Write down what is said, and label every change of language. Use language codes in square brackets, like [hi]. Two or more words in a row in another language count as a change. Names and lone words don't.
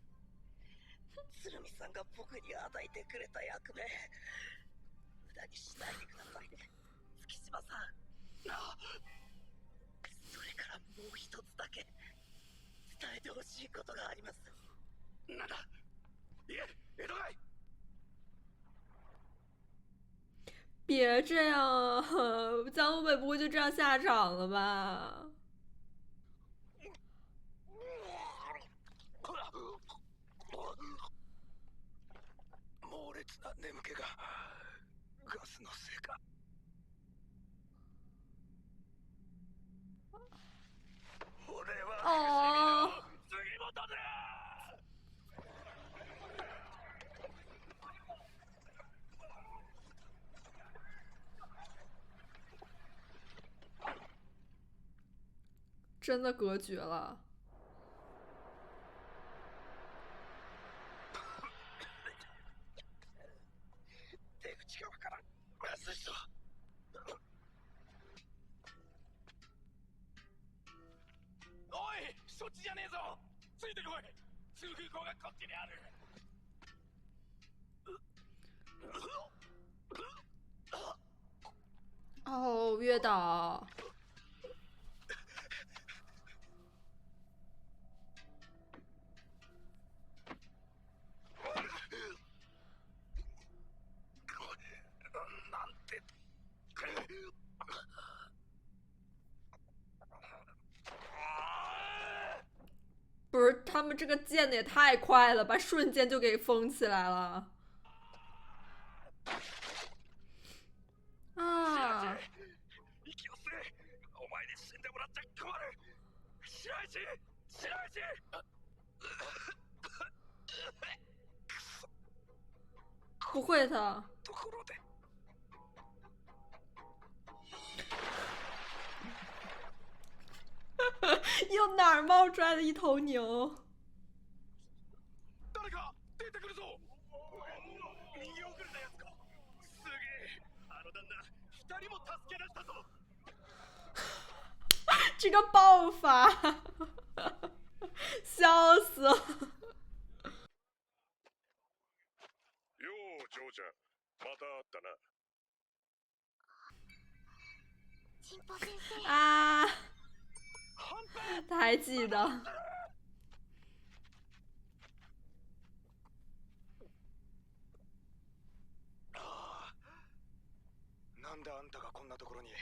[ja] 鶴見さんが僕に与えてくれた役目、無駄にしないでくださいね、月島さん。それからもう一つだけ伝えてほしいことがあります。なんだ。いえ、江戸貝。 [zh] 别这样啊！江湖北不会就这样下场了吧？ [ja] 猛烈な眠気がガスのせいか。俺は哦，杉本だ。 [zh] 真的隔绝了。 [ja] 出口がわからん。まずいぞ。おい、そっちじゃねえぞ。ついてこい。通風口がこっちにある。 [zh] 哦，月岛。 [ja] なんて。 [zh] 不是，他们这个建的也太快了吧，瞬间就给封起来了。啊！ [ja] 息を吸え。お前に死んでもらっちゃ困る。白石、白石。 [zh] 不会的。 [ja] ところで。 [zh] 又哪儿冒出来的一头牛？ [ja] 誰か出てくるぞ。逃げ遅れたやつか。すげえ。あの旦那、2人も助け出したぞ。 [zh] 这个爆发！ 笑死了。 [ja] ようジョージャまた会ったな。チンポ先生、 [zh] 啊，他还记得。 [ja] なんであんたがこんなところに。